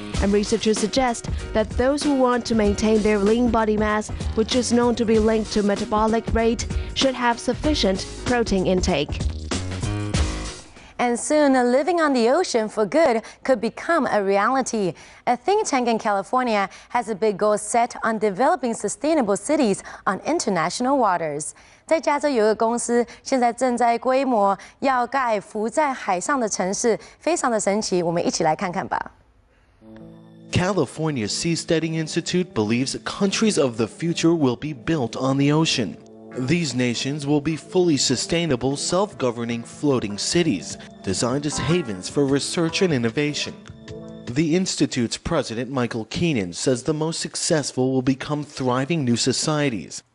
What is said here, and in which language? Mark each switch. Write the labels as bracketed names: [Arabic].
[English] And researchers suggest that those who want to maintain their lean body mass, which is known to be linked to metabolic rate, should have sufficient protein intake. And soon, living on the ocean for good could become a reality. A think tank in California has a big goal set on developing sustainable cities on international waters. [Chinese] 在加州有个公司，现在正在规模要盖浮在海上的城市，非常的神奇。我们一起来看看吧。 [English] California's Seasteading Institute believes countries of the future will be built on the ocean. These nations will be fully sustainable, self-governing floating cities, designed as havens for research and innovation. The Institute's president, Michael Keenan, says the most successful will become thriving new societies.